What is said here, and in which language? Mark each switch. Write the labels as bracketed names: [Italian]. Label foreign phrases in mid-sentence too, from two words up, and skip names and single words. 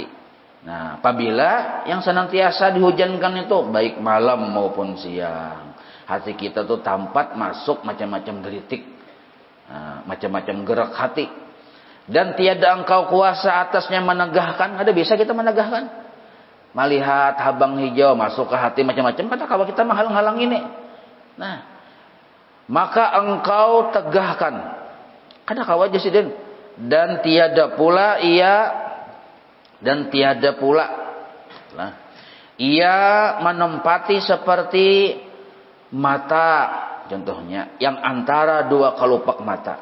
[Indonesian] Nah, apabila yang senantiasa dihujankan itu baik malam maupun siang, hati kita tuh tampak masuk macam-macam geritik, macam-macam gerak hati. [Malay] Dan tiada engkau kuasa atasnya menegahkan. [Indonesian] Ada bisa kita menegahkan? [Banjar] Melihat habang hijau masuk ke hati macam-macam, kata kawan kita menghalang-halang ini. [Malay] Nah, maka engkau tegahkan. [Banjar] Kada kawa jasidin. [Malay] Dan tiada pula nah, ia menempati seperti mata, contohnya yang antara dua kelopak mata.